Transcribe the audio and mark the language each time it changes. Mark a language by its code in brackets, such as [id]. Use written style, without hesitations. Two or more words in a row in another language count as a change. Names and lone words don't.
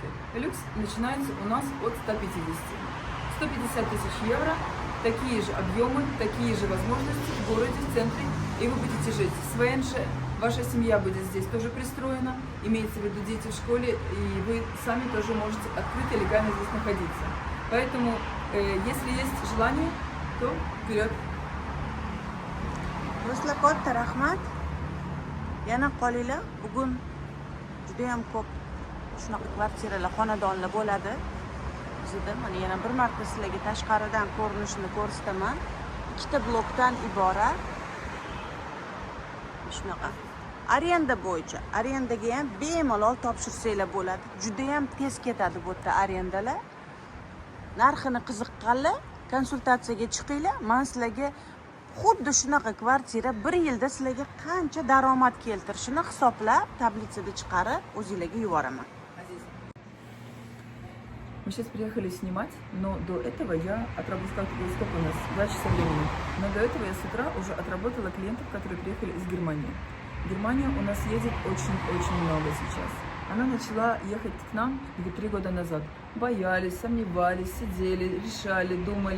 [ru] Люкс начинается у нас от 150. 150 тысяч евро, такие же объемы, такие же возможности в городе, в центре, и вы будете жить с ВНЖ. Ваша семья будет здесь тоже пристроена, имеется в виду дети в школе, и вы сами тоже можете открыто и легально здесь находиться. Поэтому, если есть желание, то вперед! [uz] Do'stlar, katta rahmat. Yana qolinglar. Bugun juda ham ko'p shunaqa kvartiralar, xonadonlar bo'ladi. Bizda mana yana bir marta sizlarga tashqaridan ko'rinishini ko'rsataman. 2 ta blokdan iborat. Shunaqa. Arenda bo'yicha, arendaga ham bemalol topshirsanglar bo'ladi. Juda ham tez ketadi bu yerda arendalar. Narxini qiziqqanlar konsultatsiyaga chiqinglar. Men sizlarga xuddi shunaqa kvartira 1 yilda sizlarga qancha daromad keltirishini hisoblab, tablitsada chiqarib o'zingizlarga yuboraman. [ru] Мы сейчас приехали снимать, но до этого я отработала, сколько у нас, 2 часа времени. Но до этого я с утра уже отработала клиентов, которые приехали из Германии. Германия у нас едет очень-очень много сейчас. Она начала ехать к нам 3 года назад. Боялись, сомневались, сидели, решали, думали.